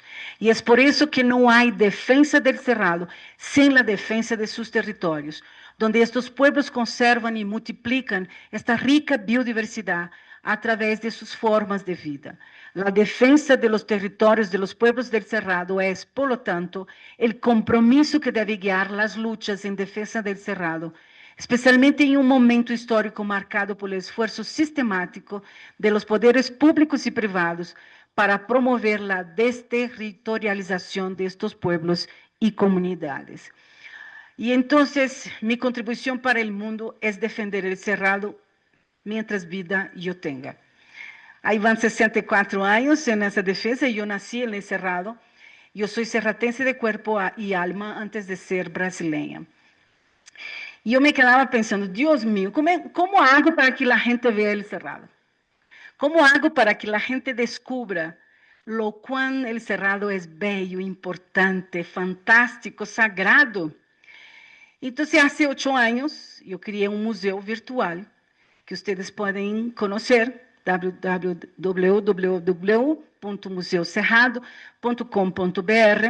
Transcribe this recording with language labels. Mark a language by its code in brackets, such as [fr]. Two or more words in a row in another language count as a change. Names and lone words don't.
[es] Y es por eso que no hay defensa del Cerrado sin la defensa de sus territorios, donde estos pueblos conservan y multiplican esta rica biodiversidad a través de sus formas de vida. La defensa de los territorios de los pueblos del Cerrado es, por lo tanto, el compromiso que debe guiar las luchas en defensa del Cerrado, especialmente [pt] em um momento histórico marcado pelo esforço sistemático [es] de los poderes públicos [pt] e privados para promover a desterritorialização [es] de estos pueblos [pt] e comunidades. E então, minha contribuição para o mundo é defender o Cerrado mientras vida eu tenha. Aí vão 64 anos nessa defesa, e eu nasci no Cerrado. Eu sou serratense de corpo e alma antes de ser brasileira. E eu me quedava pensando, Deus mío, [es] como hago [pt] para que a gente veja o Cerrado? [es] Como hago [pt] para que a gente descubra lo quão o Cerrado é bello, importante, fantástico, sagrado? Então, há 8 anos, eu criei um museu virtual que vocês podem conhecer, www.museucerrado.com.br.